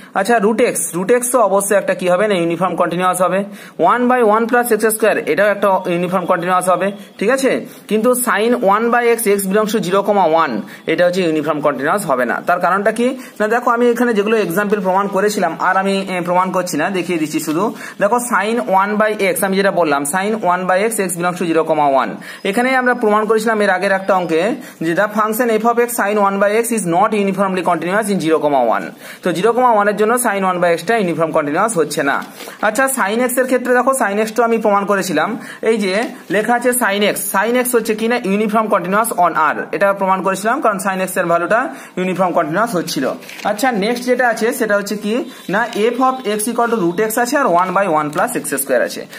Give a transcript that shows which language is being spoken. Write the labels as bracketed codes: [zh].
[bn] আচ্ছা root x তো অবশ্যই একটা কি হবে না ইউনিফর্ম কন্টিনিউয়াস হবে। 1/1 প্লাস x স্কয়ার এটাও একটা ইউনিফর্ম কন্টিনিউয়াস হবে, ঠিক আছে। কিন্তু sin 1/x x belongs to 0,1 এটা হচ্ছে ইউনিফর্ম কন্টিনিউয়াস হবে না। তার কারণটা কি না দেখো আমি এখানে যেগুলো এক্সাম্পল প্রমাণ করেছিলাম আর আমি প্রমাণ করছি না, দেখিয়ে দিচ্ছি শুধু। দেখো sin 1/x আমি যেটা বললাম sin 1/x x belongs to 0,1, এখানে আমরা প্রমাণ করেছিলাম এর আগের একটা অঙ্কে যে [en] the function f of x sin 1/x is not uniformly continuous in 0,1। [bn] তো 0,1 এর জন্য sin 1/x টা ইউনিফর্ম কন্টিনিউয়াস হচ্ছে না। আচ্ছা sin x এর ক্ষেত্রে দেখো sin x টা আমি প্রমাণ করেছিলাম, এই যে লেখা লেখা আছে সাইন এক্স, সাইন এক্স হচ্ছে কি না ইউনিফর্ম কন্টিনিউয়াস অন আর, এটা প্রমাণ করেছিলাম কারণ সাইন এক্স এর ভ্যালুটা ইউনিফর্ম কন্টিনিউয়াস হচ্ছিল। আচ্ছা নেক্সট যেটা আছে সেটা হচ্ছে কি না F of x equal to root x আছে আর 1/1 প্লাস এক্স স্কোয়ার আছে।